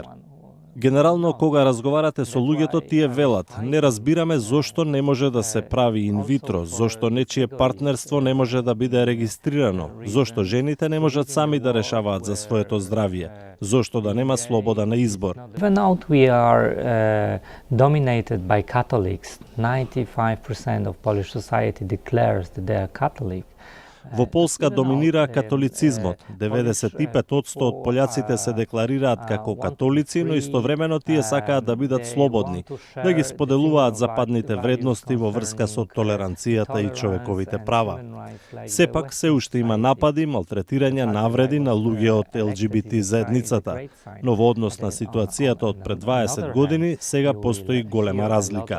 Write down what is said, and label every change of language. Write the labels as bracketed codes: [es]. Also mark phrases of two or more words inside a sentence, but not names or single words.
[mk] Генерално, кога разговарате со луѓето, тие велат, не разбираме зошто не може да се прави инвитро, зошто нечие партнерство не може да биде регистрирано, зошто жените не можат сами да решаваат за своето здравје, зошто да нема слобода на избор. [en] Even though we are dominated by Catholics, 95% of Polish society declares that they are Catholic. [mk] Во Полска доминира католицизмот. 95% од пољаците се декларираат како католици, но истовремено тие сакаат да бидат слободни, да ги споделуваат западните вредности во врска со толеранцијата и човековите права. Сепак се уште има напади, малтретирање, навреди на луѓе од ЛГБТ заедницата, но во однос на ситуацијата од пред 20 години, сега постои голема разлика.